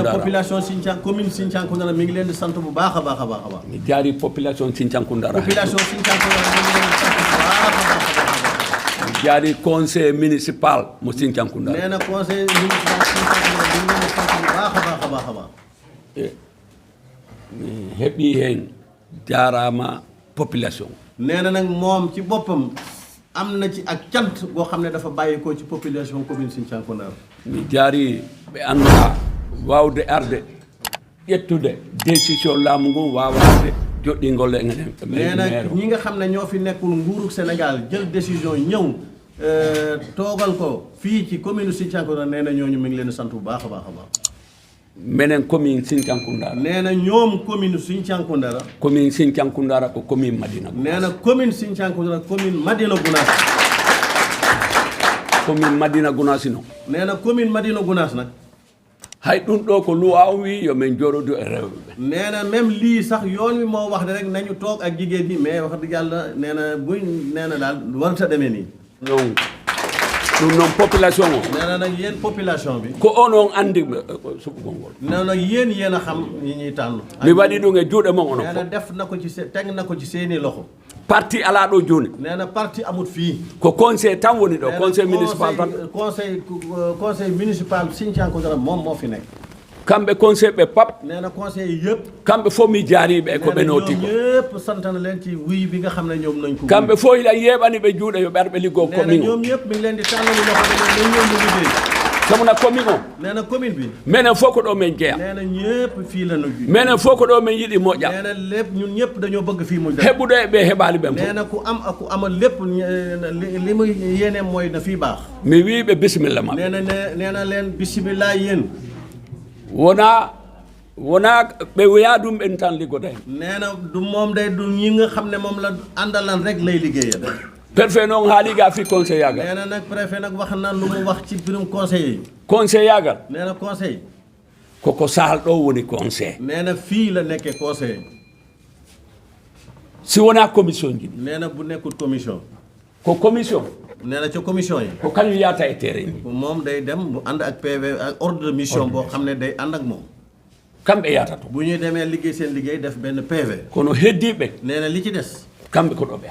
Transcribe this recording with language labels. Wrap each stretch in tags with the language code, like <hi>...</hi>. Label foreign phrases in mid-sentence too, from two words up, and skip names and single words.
<wo>nee na population Sinthiang commune Sinthiang Koundara mi ngi leen di sant bu baax a baax a baax a baax.</wo> <ff>mi jaari population Sinthiang Koundara.</ff> <wo>population Sinthiang Koundara mi ngi leen di sant bu baax a baax a baax.</wo> <ff>jaari</ff> <fr>conseil municipal</fr> <ff>mo Sinthiang Koundara.</ff> <wo>nee na</wo> <fr>conseil municipal</fr> <wo>Sinthiang Koundara mi ngi leen di sant bu baax a baax a baax a baax.</wo> <ff>mi heɓi heen jaaraama population.</ff> <wo>nee na nag moom ci boppam am na ci ak cant boo xam ne dafa bàyyi ko ci population commune Sinthiang Koundara.</wo> <ff>mi jaari ɓe annduɗaa wawde arde ƴettude décision laamu ngu wawade joɗɗingol e ngenen</ff> <wo>nee na ñi nga xam ne ñoo fi nekkul nguuru Sénégal jël décision ñëw toogal ko fii ci commune Sinthiang nee na ñooñu mi ngi leen sant bu baax a baax a baax</wo> <ff>menen commune Sinthiang</ff> <wo>nee na ñoom commune Sinthiang</wo> <ff>commune Sinthiang ko commune Madina</ff> <wo>nee na commune Sinthiang commune Madina Gounass</wo> <ff>commune Madina Gounass no</ff> <wo>nee na commune Madina Gounass nag</wo> <ff>hay ɗum ɗo ko luwa wi yo min jorodu e rewɓe ɓe</ff> <wo>nee na même lii sax yoon wi moo wax ne rek nañu toog ak jigéen ñi mais wax dëgg yàlla nee na buñ nee na daal warta demee nii</wo> <ff>non ɗum noon population o</ff> <wo>nee na nag yéen population bi</wo> <ff>ko on on andi suɓugol ngol</ff> <wo>nee na nag yéen a xam ñi ñuy tànn</wo> <ff>mi waɗi ɗum e juuɗe mon ono</ff> <wo>nee na def na ko ci teg na ko ci seeni loxo</wo> <ff>parti ala ɗo joni</ff> <wo>nee na parti amut fii</wo> <ff>ko conseil tan woni ɗo</ff> <fr>conseil municipal</fr> <ff>tan</ff> <fr>conseil municipal</fr> <wo>Sinthiang moom moo fi nekk</wo> <ff>kamɓe conseil ɓe pap</ff> <wo>nee na conseil yëpp</wo> <ff>kamɓe fof mi jaariɓe e ko ɓe noti ko</ff> <wo>ñëpp sant na leen ci wuy bi nga xam ne ñoom nañ ko</wo> <ff>kamɓe fof hiɗa yeeɓani ɓe juuɗe yo ɓerɓe liggoo commune</ff> <wo>ñoom ñëpp mi ngi leen di tàllali loxo ne ñoom ñu liggéey</wo> <ff>samuna commune o</ff> <wo>nee na commune bi</wo> <ff>minen fof ko ɗo men jeeya</ff> <wo>nee na ñëpp fii la nu</wo> <ff>minen fof ko ɗo men yiɗi moƴƴa</ff> <wo>nee na lépp ñun ñëpp dañoo bëgg fii mu</wo> <ff>heɓuɗo e ɓe heɓali ɓen</ff> <wo>nee na ku am ak ku amal lépp li muy yéene mooy na fii baax</wo> <ff>mi wiɓe bisimilla ma</ff> <wo>nee na leen bisimilla yéen</wo> <ff>wona ɓe wiya ɗum ɓen tan liggoda hen</ff> <wo>nee na du moom day du ñi nga xam ne moom la àndalan rek lay liggéeyal</wo> <ff>préfet noon haaliga fi conseil yagal</ff> <wo>nee na nag préfet nag wax na lu mu wax ci birum conseil yi</wo> <ff>conseil yagal</ff> <wo>nee na conseil</wo> <ff>koko sahal ɗo woni conseil</ff> <wo>nee na fii la nekkee conseil</wo> <ff>si wona commission jiɗi</ff> <wo>nee na bu nekkul commission</wo> <ff>ko commission</ff> <wo>nee na ca commission yi</wo> <ff>ko kañum yata e terrain ni</ff> <wo>moom day dem bu ànd ak PV ak</wo> <fr>ordre de mission</fr> <wo>boo xam ne day ànd ak moom</wo> <ff>kamɓe yata to</ff> <wo>bu ñuy demee liggéey seen liggéey def benn PV</wo> <ff>kono heddiɓe</ff> <wo>nee na li ci des</wo> <ff>kamɓe ko ɗo ɓe</ff>